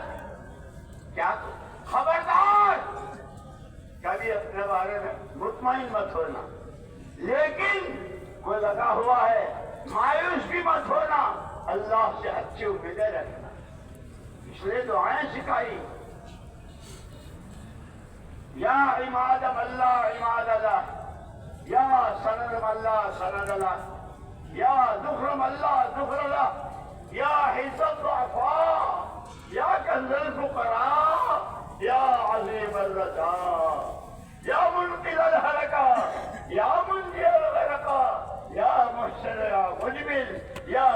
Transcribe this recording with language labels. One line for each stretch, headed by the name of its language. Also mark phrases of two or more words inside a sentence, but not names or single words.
Urdu: کیا خبردار کبھی اپنے بارے میں مطمئن مت ہونا، لیکن کوئی لگا ہوا ہے مایوس بھی مت ہونا، اللہ سے اچھی امیدیں رکھنا. اس لیے دعائیں سکھائی.
Arabic: یا عماد اللہ عماد اللہ، یا سند اللہ سند اللہ، یا ذخر اللہ ذخر اللہ، یا حزب الضعفاء، یا کنز الفقراء، یا عظیم الرجا، یا منقذ الہلکا، یا منجی الغرقا، یا محسن یا مجمل، یا